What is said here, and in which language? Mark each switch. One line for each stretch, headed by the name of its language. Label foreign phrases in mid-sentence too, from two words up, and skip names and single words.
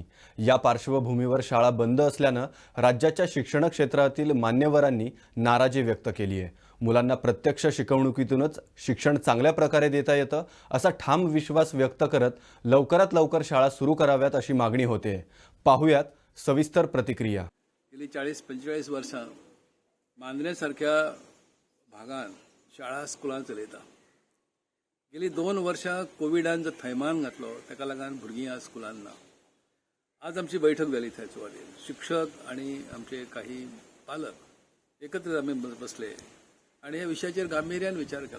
Marathi: या पार्श्वभूमीवर शाळा बंद असल्यानं राज्याच्या शिक्षण क्षेत्रातील मान्यवरांनी नाराजी व्यक्त केली आहे. मुलांना प्रत्यक्ष शिकवणुकीतूनच शिक्षण चांगल्या प्रकारे देता येतं असा ठाम विश्वास व्यक्त करत लवकरात लवकर शाळा सुरू कराव्यात अशी मागणी होते. पाहुयात सविस्तर प्रतिक्रिया.
Konkani: गेली 40-45 वर्सां मांद्रेसारख्या भागांत शाळा स्कुलां चलयता. गेली 2 वर्सां कोविडान जो थैमान घातलो ताका लागून भुरगीं आज स्कुलांत ना. आज आमची बैठक जाली थंय सुवातेर. शिक्षक आनी आमचे काही पालक एकत्र आमी बसले आनी ह्या विशयाचेर गांभिर्यान विचार केलो.